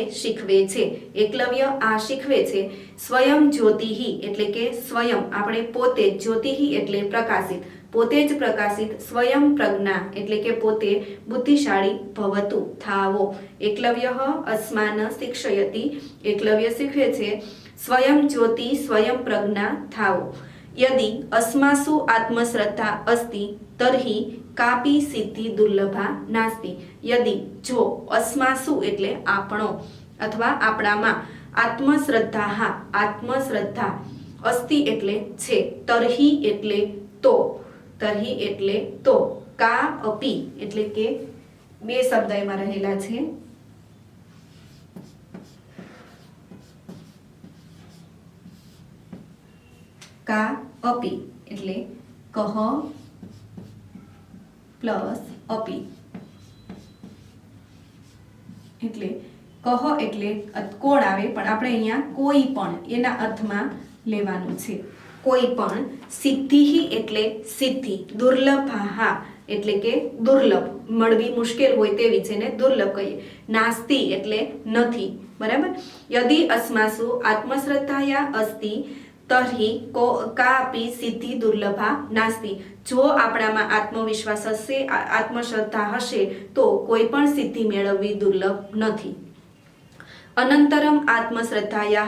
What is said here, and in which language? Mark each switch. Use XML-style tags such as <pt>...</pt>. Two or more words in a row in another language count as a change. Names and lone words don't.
<gu>શીખવે છે એકલવ્ય આ શીખવે છે સ્વયં જ્યોતિઃ એટલે કે સ્વયં આપણે પોતે જ્યોતિઃ એટલે પ્રકાશિત પોતે જ પ્રકાશિત સ્વયં પ્રજ્ઞા એટલે કે પોતે બુદ્ધિશાળી ભવતુ થાવો એકલવ્ય</gu> <sa>અસ્માન શિક્ષયતિ</sa> <gu>એકલવ્ય શીખવે છે સ્વયં જ્યોતિ સ્વયં પ્રજ્ઞા થાવો</gu> <sa>यदि अस्मासु आत्मश्रद्धा अस्ति तर्हि कापि सिद्धि दुर्लभा नास्ति यदि जो अस्मासु</sa> <gu>એટલે આપણો અથવા આપણામાં</gu> <sa>आत्मश्रद्धा आत्मश्रद्धा अस्ति</sa> <gu>એટલે છે</gu> <sa>तर्हि एटले</sa> <gu>तो</gu> <sa>का अपि</sa> <gu>એટલે કે બે શબ્દ એમાં રહેલા છે</gu> <sa>का अपि</sa> <gu>એટલે કહ પ્લસ अपि એટલે કહ એટલે કોણ આવે પણ આપણે અહીંયા કોઈ પણ એના અર્થમાં લેવાનું છે કોઈ પણ સિદ્ધિ એટલે સિદ્ધિ દુર્લભા એટલે કે દુર્લભ મળવી મુશ્કેલ હોય તેવી છે ને દુર્લભ કહીએ નાસ્તિ એટલે નથી બરાબર</gu> <sa>यदि अस्मासु आत्मश्रद्धाया अस्ति तर्हि कापि सिद्धि दुर्लभा नास्ति</sa> <gu>જો આપણામાં આત્મવિશ્વાસ હશે આત્મશ્રદ્ધા હશે તો કોઈ પણ સિદ્ધિ મેળવવી દુર્લભ નથી</gu> <sa>अनन्तरम् आत्मश्रद्धायाः</sa>